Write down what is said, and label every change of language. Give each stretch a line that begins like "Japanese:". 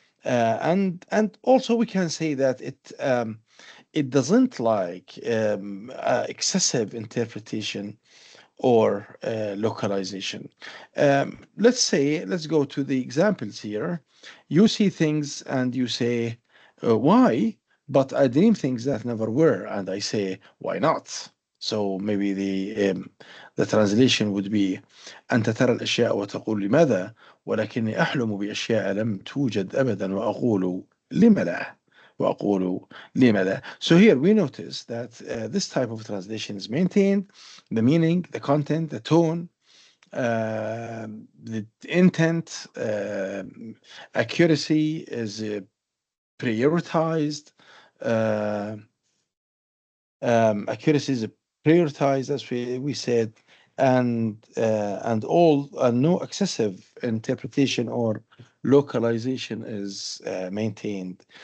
English: And also we can say that it doesn't like excessive interpretation or localization. Let's go to the examples here. You see things and you say, why? But I dream things that never were. And I say, why not? So maybe the translation would be
Arabic: أنت ترى الأشياء وتقول لماذا ولكني أحلم بأشياء لم توجد أبدا وأقول لم لا وأقول لم لا.
English: So here we notice that this type of translation is maintained, the meaning, the content, the tone, the intent, accuracy is prioritized. Uh, Accuracy is prioritized, as we said, and no excessive interpretation or localization is maintained.